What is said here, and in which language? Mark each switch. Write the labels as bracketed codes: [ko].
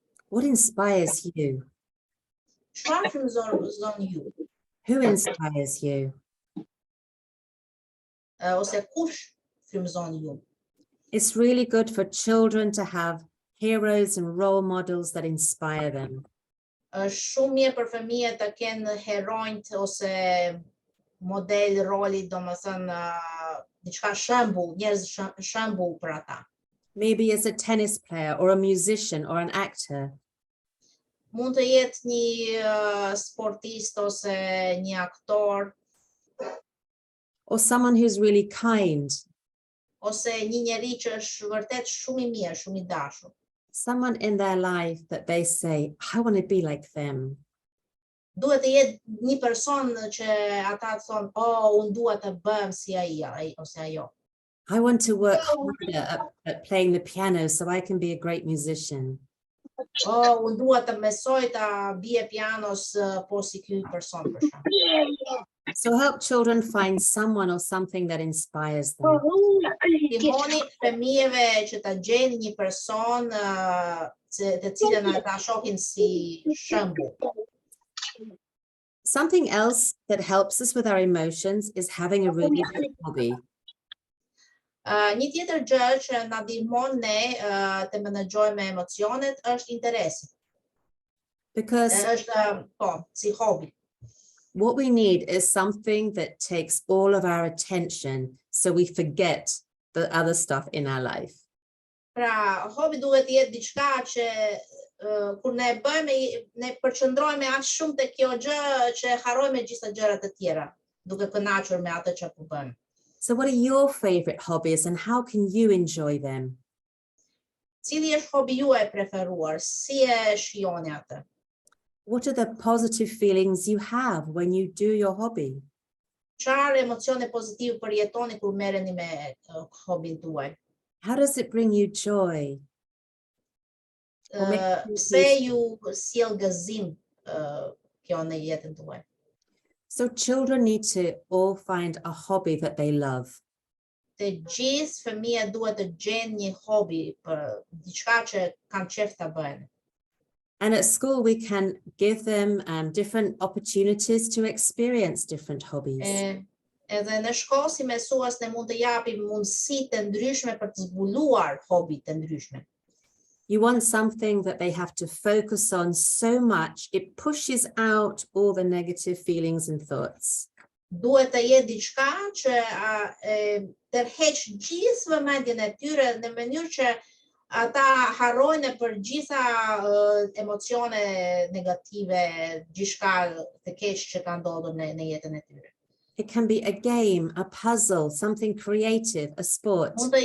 [en] What inspires you? [sq] Çfarë frymëzon ju? [en] Who inspires you? [sq] Ose kush frymëzon ju? [en] It's really good for children to have heroes and role models that inspire them. [sq] Është shumë mirë për fëmijët të kenë heronjt ose model roli, domethënë diçka shembull, njerëz shembull për ata. [en] Maybe as a tennis player or a musician or an actor. [sq] Mund të jetë një sportist ose një aktor. [en] Or someone who's really kind. [sq] Ose një njeri që është vërtet shumë I mirë, shumë I dashur. [en] Someone in their life that they say, I want to be like them. [sq] Duhet të jetë një person që ata thonë, unë dua të bëhem si ai ose ajo. [en] I want to work harder at playing the piano so I can be a great musician. [sq] Unë dua të mësoj të bie pianos po si ky person për shembull. [en] So help children find someone or something that inspires them. [sq] Ndihmoni fëmijëve që ta gjejnë një person të cilën ata shohin si shembull. [en] Something else that helps us with our emotions is having a really good hobby. [sq] Një tjetër gjë që na ndihmon ne të menaxhojmë emocionet është interesi. [en] Because [sq] Është si hobi. [en] what we need is something that takes all of our attention so we forget the other stuff in our life. [sq] Pra, hobi duhet të jetë diçka që kur ne bëjmë, ne përqendrohemi aq shumë te kjo gjë që harrojmë gjitha gjërat e tjera, duke kënaqur me atë që po bëjmë. [en] So what are your favorite hobbies and how can you enjoy them? [sq] Cili është hobi juaj e preferuar? Si e shijoni atë? [en] What are the positive feelings you have when you do your hobby? [sq] Çfarë emocione pozitive përjetoni kur merreni me hobin tuaj? [en] How does it bring you joy? [sq] Pse ju sjell gëzim kjo në jetën tuaj? [en] So children need to all find a hobby that they love. [sq] Të gjithë fëmijët duhet të gjejnë një hobi për diçka që kanë qejf ta bëjnë. [en] And at school, we can give them different opportunities to experience different hobbies. [sq] Edhe në shkollë si mësues ne mund të japim mundësi të ndryshme për të zbuluar hobi të ndryshme. [en] You want something that they have to focus on so much, it pushes out all the negative feelings and thoughts. [sq] Duhet të jetë diçka që tërheq gjithë vëmendjen e tyre në mënyrë që ata harrojnë për gjitha emocione negative, gjithçka të keq që ka ndodhur në jetën e tyre. [en] It can be a game, a puzzle, something creative, a sport.